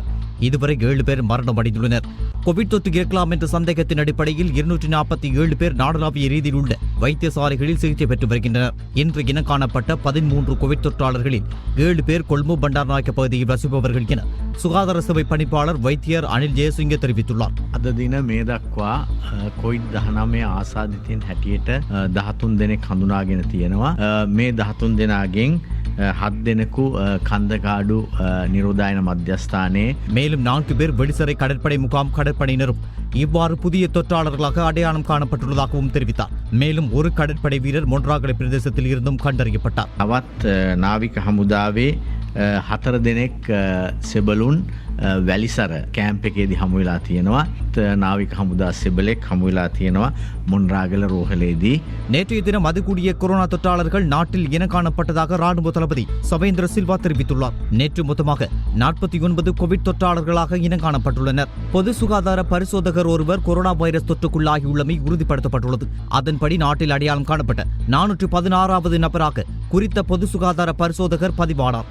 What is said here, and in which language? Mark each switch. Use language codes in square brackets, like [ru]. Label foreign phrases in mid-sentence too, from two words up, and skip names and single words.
[ta] இதுவரை 7 பேர் மரணமடைந்துள்ளனர். கோவிட் தொற்று இருக்கலாம் என்ற சந்தேகத்தின் அடிப்படையில் 247 பேர் நாடளாவிய ரீதியில் உள்ள வைத்தியசாலைகளில் சிகிச்சை பெற்று வருகின்றனர். இன்று இனம் காணப்பட்ட 13 கோவிட் தொற்றாளர்களில் 7 பேர் கொழும்பு பண்டாரநாயக்க பகுதியில் வசிப்பவர்கள் என சுகாதார சேவை பணிப்பாளர் வைத்தியர் අනිල් ජයසිංහ தெரிவித்துள்ளார். [si] අද දින මේ දක්වා කොවිඩ්-19 ආසාදිතයින් හැටියට 13 දෙනෙක් හඳුනාගෙන තියෙනවා. මේ 13 දෙනාගෙන් 7 දෙනෙකු කන්දකාඩු නිරෝධායන මධ්‍යස්ථානයේ [ta] மேலும் 4 பேர் வெளிசரை கடற்படை முகாம் கடற்படையினரும் இவ்வாறு புதிய தொற்றாளர்களாக அடையாளம் காணப்பட்டுள்ளதாகவும் தெரிவித்தார். மேலும் ஒரு கடற்படை வீரர் மொன்றாகலை பிரதேசத்தில் இருந்தும் கண்டறியப்பட்டார். [si] තවත් නාවික හමුදාවේ 4 දෙනෙක් සෙබළුන් වැලිසර කැම්ප් එකේදී හමු වෙලා තියෙනවා. නාවික හමුදා සෙබලෙක් හමු වෙලා තියෙනවා මොන්රාගල රෝහලේදී. [ta] நேற்றைய தினம் அதிகூடிய கொரோனா தொற்றாளர்கள் நாட்டில் இனம் காணப்பட்டதாக ராணுவ தளபதி சவேந்திர சில்வா தெரிவித்துள்ளார். நேற்று மொத்தமாக 49 கோவிட் தொற்றாளர்களாக இனம் காணப்பட்டுள்ளனர். பொது சுகாதார பரிசோதகர் ஒருவர் கொரோனா வைரஸ் தொற்றுக்குள்ளாகியுள்ளமை உறுதிப்படுத்தப்பட்டுள்ளது. அதன்படி நாட்டில் அடையாளம் காணப்பட்ட 416வது நபராக குறித்த பொது சுகாதார பரிசோதகர் பதிவானார்.